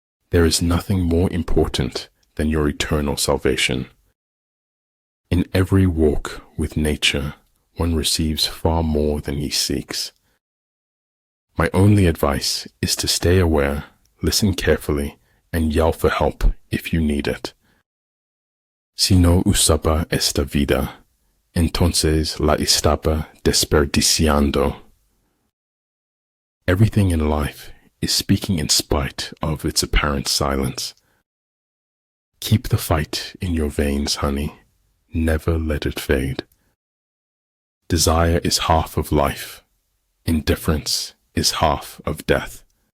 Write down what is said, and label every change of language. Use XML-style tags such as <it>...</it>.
<en>There is nothing more important than your eternal salvation. In every walk with nature, one receives far more than he seeks. My only advice is to stay aware, listen carefully, and yell for help if you need it.</en> <es>Si no usaba esta vida, entonces la estaba desperdiciando.</es> <en>Everything in life is speaking in spite of its apparent silence. Keep the fight in your veins, honey. Never let it fade. Desire is half of life. Indifference is half of death.</en>